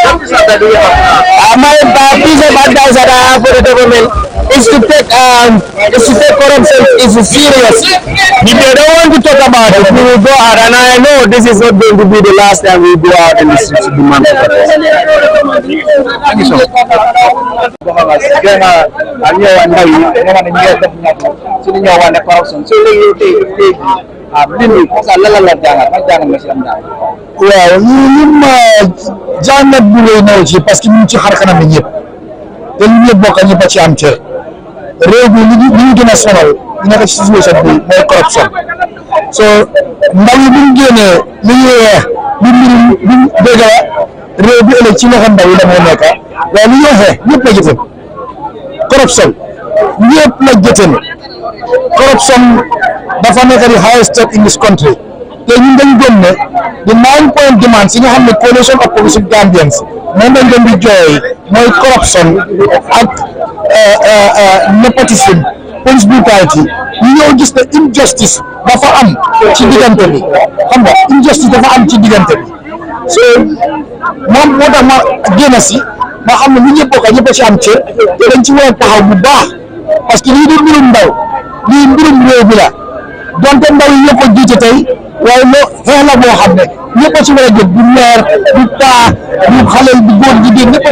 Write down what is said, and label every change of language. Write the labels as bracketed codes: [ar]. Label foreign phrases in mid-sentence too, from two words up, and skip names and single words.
[en] My piece of advice that I have for the government is to take corruption is serious. If they don't want to talk about it, we will go out, and I know this is not going to be the last time we go out in the streets to demand for protest. Thank you so [wo] waaw li ma jàngat bu lay naw ci [fr] parce que [wo] ñu ci xar kanam ñëpp te ñu ñëpp bokk ñëpp ci am cër réew bi li ñu gën a sonal ñu nekk ci situation bi mooy corruption so ndaw yi bu ñu génnee li ñuy weex bi mbirum dégg la réew bi ëllëg ci loxo ndaw yi la moo nekk waaye li ñuy waxee ñëpp la jëfën corruption ñëpp la jëfën corruption dafa nekk di [en] highest step in this country [wo] te ñun dañ gëm ne di 9 point demand si nga xam ne coalition of progressive Gambians moom lañ doon di jooy mooy corruption ak nepotism [en] police brutality [wo] ñu ñëw gis ne injustice dafa am ci diggante bi xam nga injustice dafa am ci diggante bi so moom moo tax ma génn si ma xam ne lu ñëpp bokk ñëpp ci am cër te dañ ci war a taxaw bu baax [fr] parce que [wo] lii di mbirum ndaw lii mbirum réew bi la donte ndaw yi ñoo ko jiite tey waaye loo xeex la boo xam ne ñëpp a ci war a jël du meer du paa du xale du góor jigéen ñëpp a